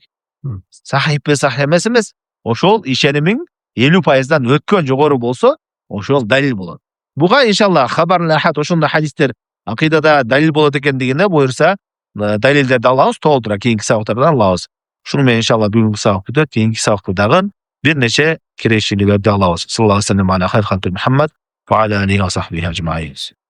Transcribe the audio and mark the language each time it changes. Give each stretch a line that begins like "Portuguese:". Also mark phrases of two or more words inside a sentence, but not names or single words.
Kyrgyz: Сахиппи, сахих эмес, ошол ишенимиң 50%дан өткөн жогору болсо, ошол далил болот. Буга
Arabic: إن شاء الله خبر آحاد
Kyrgyz: ошондой хадистер акыйдада далил болот экендигине буюрса, далилдерди алабыз, толтура кийинки сабактардан алабыз. Шуну менен иншалла бүгүнкү сабак бүтөт, кийинки сабакта дагы бир нече кирешиликтерди алабыз.
Arabic: صلى الله عليه وسلم على خير خلق محمد وعلى عليه وصحبه أجمعين.